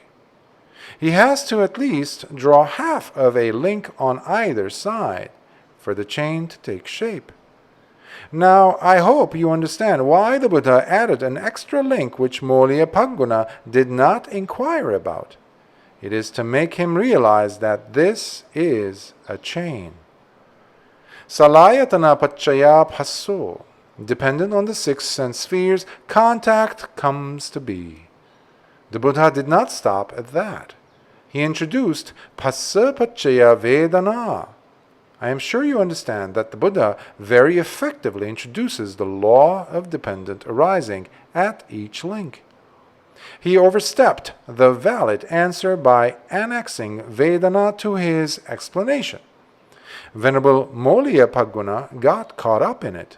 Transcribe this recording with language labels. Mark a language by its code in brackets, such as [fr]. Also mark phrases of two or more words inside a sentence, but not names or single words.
[en] He has to at least draw half of a link on either side for the chain to take shape. Now, I hope you understand why the Buddha added an extra link which Molliyapagguna did not inquire about. It is to make him realize that this is a chain. [pi] Salayatana paccaya passo. [en] Dependent on the six sense spheres, contact comes to be. The Buddha did not stop at that. He introduced [pi] passa paccaya vedana. [en] I am sure you understand that the Buddha very effectively introduces the law of dependent arising at each link. He overstepped the valid answer by annexing Vedana to his explanation. Venerable Molliyapagguna got caught up in it.